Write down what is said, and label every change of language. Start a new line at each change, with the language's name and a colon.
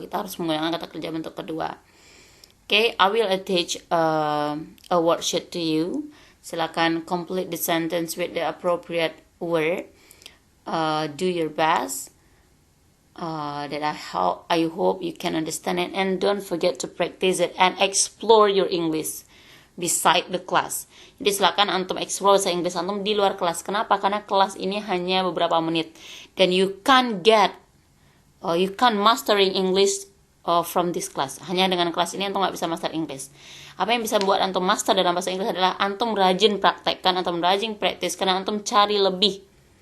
Indonesian: Kita harus menggunakan kata kerja bentuk kedua.
English: Okay, I will attach a worksheet to you. Silakan complete the sentence with the appropriate word. Do your best. That I hope you can understand it, and don't forget to practice it and explore your English beside the class.
Indonesian: Jadi silakan antum explore bahasa Inggris antum di luar kelas. Kenapa? Karena kelas ini hanya beberapa menit, dan
English: you can't mastering English from this class.
Indonesian: Hanya dengan kelas ini antum nggak bisa master Inggris. Apa yang bisa membuat antum master dalam bahasa Inggris adalah antum rajin praktekkan, antum rajin praktis, karena antum cari lebih.